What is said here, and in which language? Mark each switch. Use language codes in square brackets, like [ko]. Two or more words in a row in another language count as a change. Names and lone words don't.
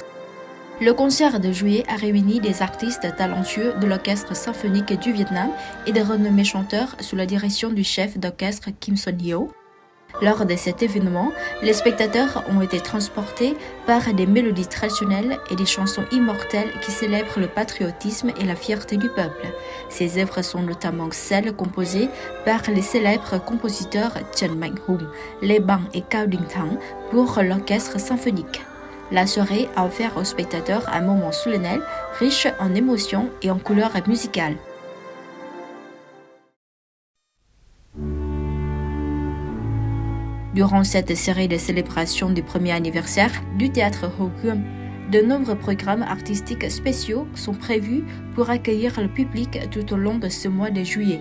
[fr] Le concert de juillet a réuni des artistes talentueux de l'Orchestre symphonique du Vietnam et des renommés chanteurs sous la direction du chef d'orchestre Kim Son-hyo. Lors de cet événement, les spectateurs ont été transportés par des mélodies traditionnelles et des chansons immortelles qui célèbrent le patriotisme et la fierté du peuple. Ces œuvres sont notamment celles composées par les célèbres compositeurs Trần Mạnh Hùng, Lê Bằng et Cao Đình Thắng pour l'orchestre symphonique. La soirée a offert aux spectateurs un moment solennel, riche en émotions et en couleurs musicales. Durant cette série de célébrations du premier anniversaire du théâtre Ho Gươm, de nombreux programmes artistiques spéciaux sont prévus pour accueillir le public tout au long de ce mois de juillet.